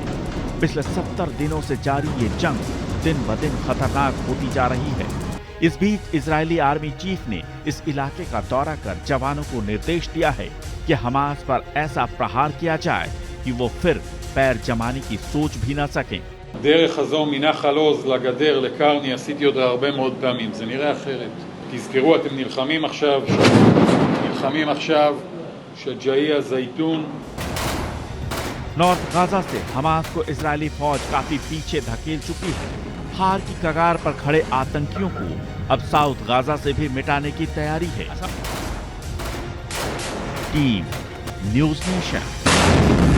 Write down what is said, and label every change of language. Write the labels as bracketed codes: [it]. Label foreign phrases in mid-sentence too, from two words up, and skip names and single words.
[hi] पिछले 70 दिनों से जारी ये जंग दिन ब दिन खतरनाक होती जा रही है। इस बीच इजरायली आर्मी चीफ ने इस इलाके का दौरा कर जवानों को निर्देश दिया है कि हमास पर ऐसा प्रहार किया जाए कि वो फिर पैर जमाने की सोच भी न सकें। [he] דרך הזו מנחל עוז לגדר לקרני עשיתי עוד הרבה מאוד פעמים, זה נראה אחרת. תזכרו, אתם נלחמים עכשיו שג'איה זייתון। [hi] नॉर्थ गाजा से हमास को इजरायली फौज काफी पीछे धकेल चुकी है। हार की कगार पर खड़े आतंकियों को अब साउथ गाजा से भी मिटाने की तैयारी है। टीम न्यूज़ नेशन।